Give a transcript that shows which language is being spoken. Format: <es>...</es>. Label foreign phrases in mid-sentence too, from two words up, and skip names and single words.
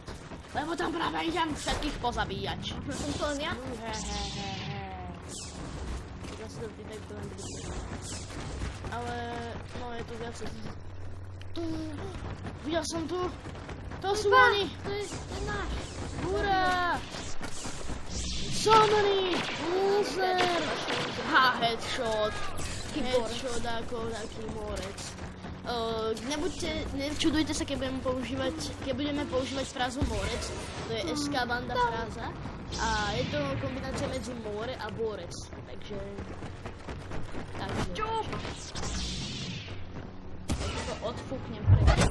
<sk>Lebo tam práve idem všetkých pozabíjať. Som to len ja? Ja si to tak to len bude. Ale, no je tu viac. Tu, videl som tu. To sú oni. To je náš. Hurá!</sk> <en>Somebody! Loser! Ha, headshot.</en> <sk>Headshot ako taký morec. Nečudujte sa, keď budeme používať frázu morec. To je SK banda fráza. A je to kombinácia medzi more a borec. Takže... Čup! Tak to odfúknem preto.</sk>